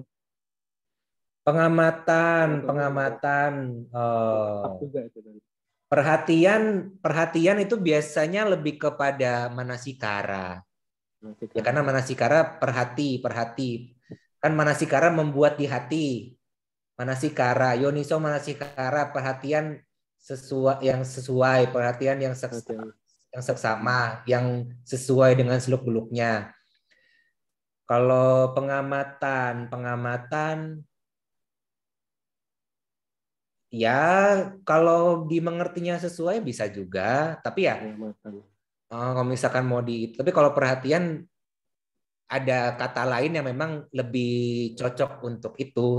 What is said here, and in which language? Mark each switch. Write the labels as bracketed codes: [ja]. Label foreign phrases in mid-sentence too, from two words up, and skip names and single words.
[id] Pengamatan. Perhatian itu biasanya lebih kepada manasikara. Ya, karena manasikara perhati. Kan manasikara membuat di hati. [pi] Manasikara, yoniso manasikara, [id] perhatian yang sesuai, perhatian yang seksama, yang sesuai dengan seluk-beluknya. Kalau pengamatan ya kalau dimengertinya sesuai bisa juga, tapi ya kalau misalkan tapi kalau perhatian ada kata lain yang memang lebih cocok untuk itu.